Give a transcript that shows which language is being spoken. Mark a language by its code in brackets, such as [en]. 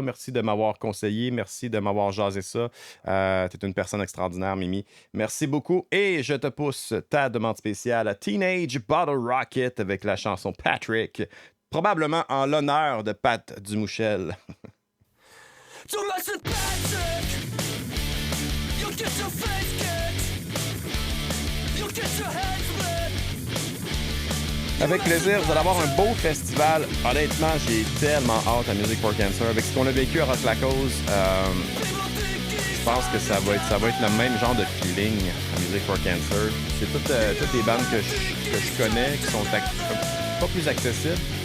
[fr] Merci de m'avoir conseillé. Merci de m'avoir jasé ça. T'es une personne extraordinaire, Mimi. Merci beaucoup. Et je te pousse ta demande spéciale Teenage Bottle Rocket avec la chanson Patrick, probablement en l'honneur de Pat Dumouchel. [en] Don't listen, Patrick. You'll get your face kicked. You'll get your head split. [fr] Avec plaisir, vous allez avoir un beau festival. Honnêtement, j'ai tellement hâte à Music for Cancer. Avec ce qu'on a vécu à Rock la Cause, je pense que ça va être le même genre de feeling à Music for Cancer. C'est toutes les bandes que je connais qui sont pas plus accessibles.